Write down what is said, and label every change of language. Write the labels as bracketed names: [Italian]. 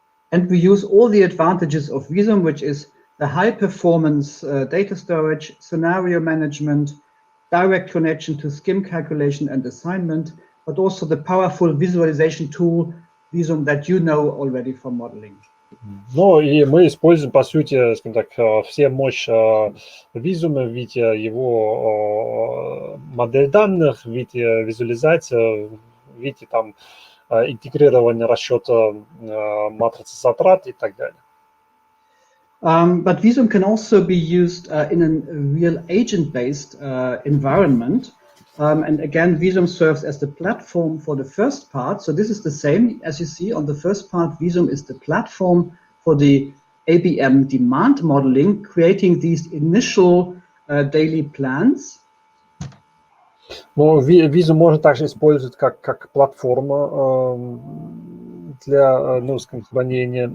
[English] And we use all the advantages of Visum, which is the high performance data storage, scenario management, direct connection to scheme calculation and assignment, but also the powerful visualization tool, Visum, that you know already from modeling. [Russian] Ну, и мы используем, по сути, скажем так, все мощь Визума в виде его модель данных, в виде визуализации, в виде там интегрирования расчета матрицы затрат и так далее. [English] But Visum can also be used in a real agent-based environment. And again, Visum serves as the platform for the first part. So this is the same as you see on the first part. Visum is the platform for the ABM demand modeling, creating these initial daily plans. [Russian] Но Visum можно также использовать как платформа для хранения.